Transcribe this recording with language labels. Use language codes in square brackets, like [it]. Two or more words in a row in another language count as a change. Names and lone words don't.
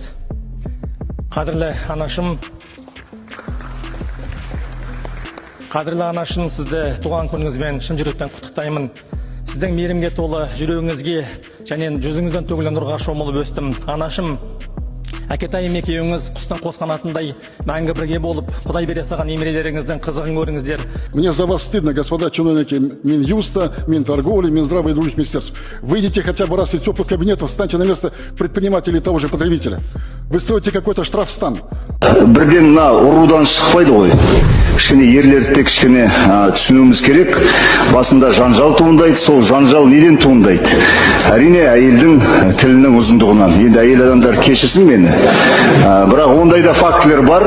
[kk] Қадірлі анашым, сізді туған күніңізбен шын жүректен құттықтаймын. Сіздің мейірімге толы жүрегіңізге және жүзіңізден төгілген нұрға шомылып өстім. Анашым, әкетайым екеуіңіз құстың қос қанатындай мәңгі бірге болып, Құдай бере салған немерелеріңіздің қызығын көріңіздер. [ru] Мне за вас стыдно, господа чиновники Минюста, Минторговли, Минздрава и других министерств. Выйдите хотя бы раз из теплых кабинетов, встаньте на место предпринимателя и того же потребителя. Вы строите какой-то штрафстан. [kk] Бірден ұрудан шықпайды ғой. Кішкене ерлерді кішкене түсінуіміз керек. Басында жанжал туындайды, сол жанжал неден туындайды? Әрине, әйелдің тілінің ұзындығынан. Енді әйел адамдар кешірсін мені. Бірақ ондай да фактілер бар.